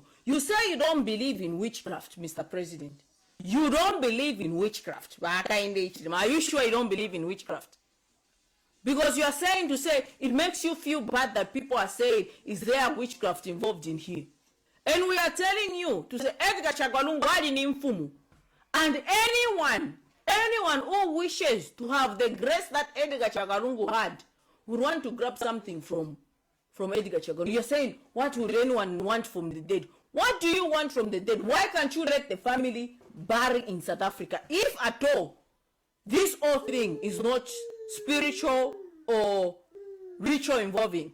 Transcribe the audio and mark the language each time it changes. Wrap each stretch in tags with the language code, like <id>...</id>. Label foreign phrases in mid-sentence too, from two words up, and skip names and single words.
<en>You say you don't believe in witchcraft, Mr. President. You don't believe in witchcraft. Are you sure you don't believe in witchcraft? Because you are saying to say it makes you feel bad that people are saying, is there witchcraft involved in here? And we are telling you to say, Edgar Lungu</en> <bem>wali ni mfumu.</bem> <en>And anyone who wishes to have the grace that Edgar Lungu had would want to grab something from Edgar Lungu. You're saying, what would anyone want from the dead? What do you want from the dead? Why can't you let the family bury in South Africa? If at all, this whole thing is not spiritual or ritual involving.</en>